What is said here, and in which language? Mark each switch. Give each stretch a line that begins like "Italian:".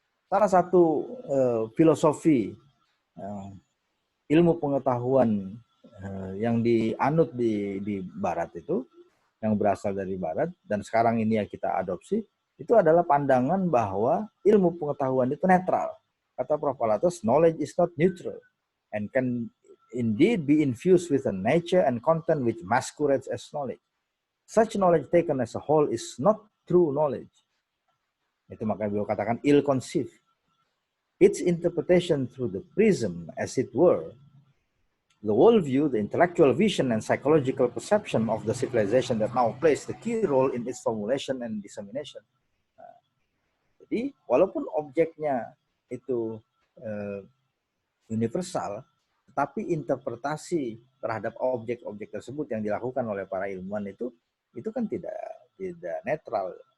Indonesian: Salah satu filosofi ilmu pengetahuan yang dianut di Barat itu, yang berasal dari Barat, dan sekarang ini yang kita adopsi, itu adalah pandangan bahwa ilmu pengetahuan itu netral. Kata Prof.
English: Alatas, knowledge is not neutral, and can indeed be infused with a nature and content which masquerades as knowledge. Such knowledge taken as a whole is not true knowledge.
Indonesian: Itu makanya beliau katakan
English: ill-conceived. Its interpretation through the prism, as it were, the worldview, the intellectual vision, and psychological perception of the civilization that now plays the key role in its formulation and dissemination.
Indonesian: Jadi, walaupun objeknya itu universal, tetapi interpretasi terhadap objek-objek tersebut yang dilakukan oleh para ilmuwan itu kan tidak netral.